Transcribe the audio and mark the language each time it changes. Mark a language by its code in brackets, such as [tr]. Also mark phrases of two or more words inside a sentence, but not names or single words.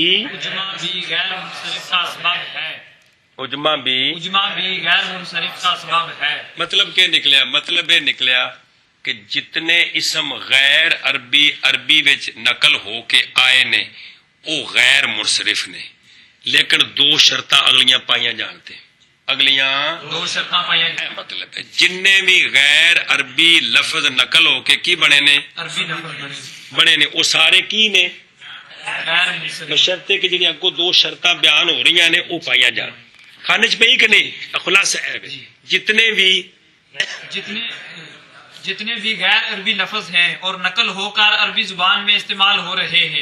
[ur] غیر منصرف کا سبب ہے. اجما بھی غیر منصرف کا سبب ہے. [pa] مطلب کیا نکلیا؟ مطلب یہ نکلیا کہ جتنے اسم غیر عربی وچ نقل ہو کے آئے نے وہ غیر منصرف نے, لیکن 2 شرطاں اگلیاں پائیاں جانتے. اگلیاں 2 شرطاں پائیاں جانتے. مطلب ہے جننے بھی غیر عربی لفظ نقل ہو کے کی بنے نے؟ عربی لفظ بنے نے. وہ سارے کی نے؟ غیر منصرف. شرطے کہ جنہیں اگوں 2 شرطاں بیان ہو رہی نے وہ پائیاں جان. کھانے چ پئی کہ نہیں؟ خلاصہ ہے [ur] جتنے بھی غیر عربی لفظ ہیں اور نقل ہو کر عربی زبان میں استعمال ہو رہے ہیں